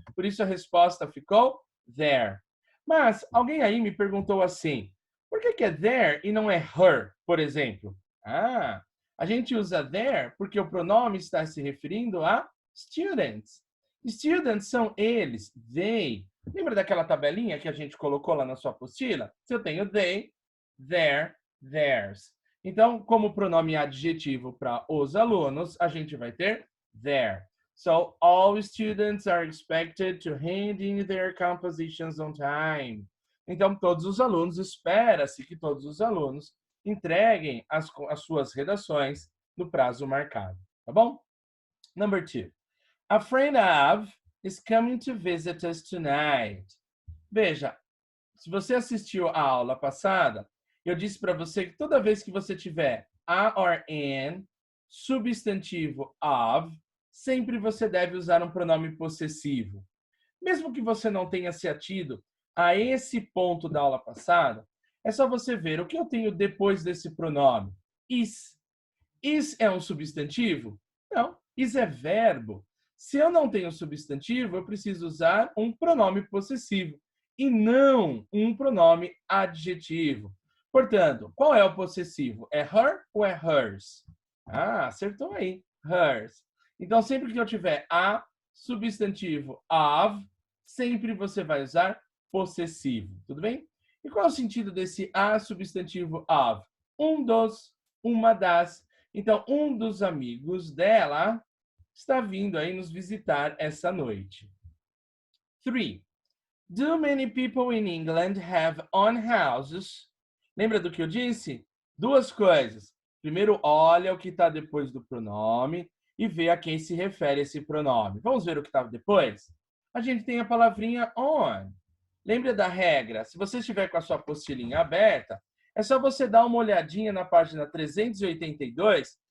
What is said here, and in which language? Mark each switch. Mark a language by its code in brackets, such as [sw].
[pt] Por isso, a resposta ficou there. Mas alguém aí me perguntou assim, por que é there e não é her, por exemplo? A gente usa there porque o pronome está se referindo a students. Students são eles, they. Lembra daquela tabelinha que a gente colocou lá na sua apostila? Se eu tenho they, their, theirs. Então, como pronome adjetivo para os alunos, a gente vai ter their. [en] So, all students are expected to hand in their compositions on time. [pt] Então, todos os alunos, espera-se que todos os alunos entreguem as suas redações no prazo marcado. Tá bom? [en] Number 2. A friend of is coming to visit us tonight. [pt] Veja, se você assistiu a aula passada, eu disse para você que toda vez que você tiver a or an, substantivo of, sempre você deve usar um pronome possessivo. Mesmo que você não tenha se atido a esse ponto da aula passada, é só você ver o que eu tenho depois desse pronome. Is. Is é um substantivo? Não, is é verbo. Se eu não tenho substantivo, eu preciso usar um pronome possessivo e não um pronome adjetivo. Portanto, qual é o possessivo? É her ou é hers? Acertou aí. Hers. Então, sempre que eu tiver a, substantivo of, sempre você vai usar possessivo. Tudo bem? E qual é o sentido desse a, substantivo of? Um dos, uma das. Então, um dos amigos dela está vindo aí nos visitar essa noite. 3. [en] Do many people in England have own houses? [pt] Lembra do que eu disse? Duas coisas. Primeiro, olha o que está depois do pronome e vê a quem se refere esse pronome. Vamos ver o que está depois? A gente tem a palavrinha on. Lembra da regra? Se você estiver com a sua apostilinha aberta, é só você dar uma olhadinha na página 382.